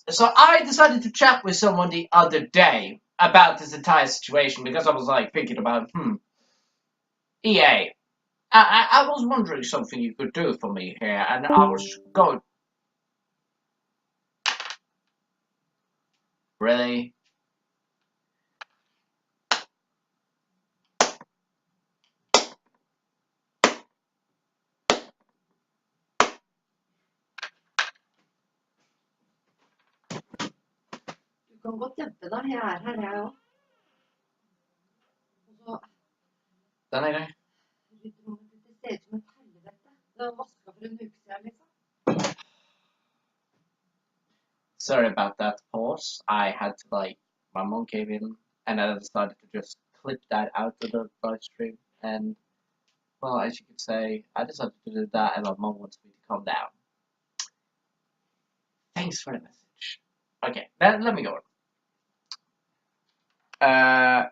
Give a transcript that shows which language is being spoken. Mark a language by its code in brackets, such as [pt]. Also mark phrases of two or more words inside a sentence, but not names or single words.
[en] So I decided to chat with someone the other day about this entire situation because I was like thinking about, EA. I was wondering something you could do for me here, and I was going. Really? [no] Du kan godt dempe deg. Jeg er her, jeg òg. Den er grei. Det ser ut som et helvete. Det var vaska for en uke siden, liksom. [en] Sorry about that pause. I had to my mom came in, and I decided to just clip that out of the live stream. And well, as you could say, I decided to do that, and my mom wants me to calm down. Thanks for the message. Okay, let me go on.